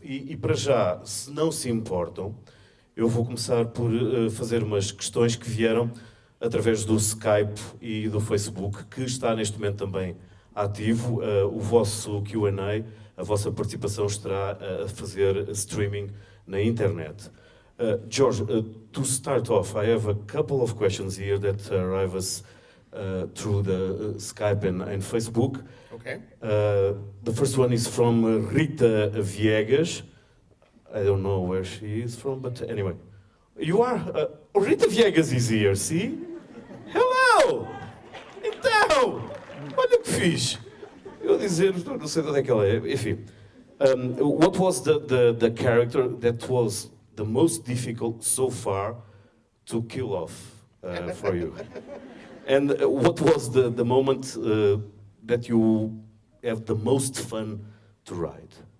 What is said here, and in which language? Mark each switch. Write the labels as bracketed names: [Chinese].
[Portuguese] E para já, se não se importam, eu vou começar por fazer umas questões que vieram através do Skype e do Facebook, que está neste momento também ativo. O vosso Q&A, a vossa participação estará a fazer streaming na internet. [English] George, to start off, I have a couple of questions here that arrive us through the Skype and Facebook. Okay. The first one is from Rita Viegas. I don't know where she is from, but anyway. You are... Rita Viegas is here, see? Hello! [Portuguese] Então! Olha que fixe! Eu dizer, não sei de onde é que ela é, enfim. [English] What was the character that was the most difficult so far to kill off for you? And what was the moment that you have the most fun to write?